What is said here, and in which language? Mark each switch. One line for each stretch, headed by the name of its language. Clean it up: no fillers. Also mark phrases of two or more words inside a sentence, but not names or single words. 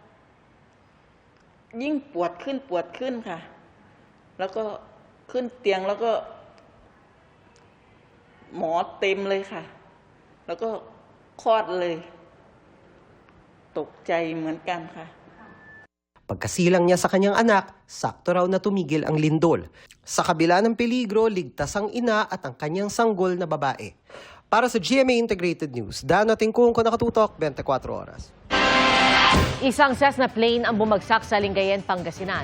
Thai: ยิ่งปวดขึ้นค่ะแล้วก็ขึ้นเตียงแล้วก็หมอเต็มเลยค่ะแล้วก็คลอดเลยตกใจเหมือนกันค่ะ
Filipino: Pagkasilang niya sa kanyang anak, sakto raw na tumigil ang lindol. Sa kabila ng peligro, ligtas ang ina at ang kanyang sanggol na babae. Para sa GMA Integrated News, Dano Tingkungko, nakatutok, 24 oras. Isang Cessna plane ang bumagsak sa Lingayen, Pangasinan.